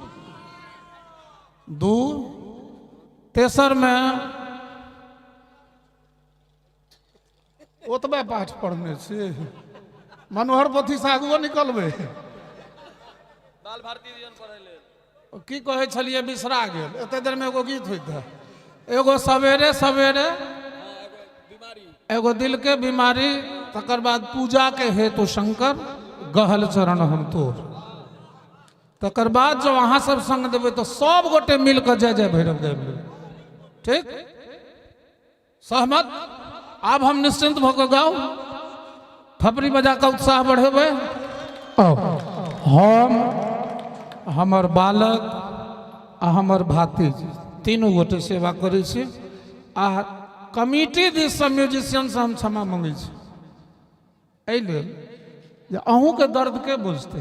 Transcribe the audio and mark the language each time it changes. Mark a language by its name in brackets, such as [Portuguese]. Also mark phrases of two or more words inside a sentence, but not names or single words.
[Maithili] 2 तेसर में ओतबे पाठ पढ़ने से मनोहर पोथी से आगुओ निकलबै। बाल भारती जन पढ़ै लेल की कहै छलिए बिसरा गेल, एते देर में एगो गीत होइत है। एगो सवेरे सवेरे, एगो दिल के बीमारी, तकर बाद पूजा के हेतु शंकर गहल चरण हम तोर। तकर बाद जब अहाँ सब संग देबै तो सब गोटे मिलकर जय जय भैरव गाबि लेबै। ठीक, सहमत? अब हम निश्चिंत भऽ गाओ, थपड़ी बजा के उत्साह बढ़ेबै। हम, हमर बालक आ हमर भातिज तीनों गोटे सेवा करै छी आ कमिटी दिस से म्यूजिशियन से हम क्षमा मांगै छी एहि लेल जे अहूँ के दर्द के बुझते।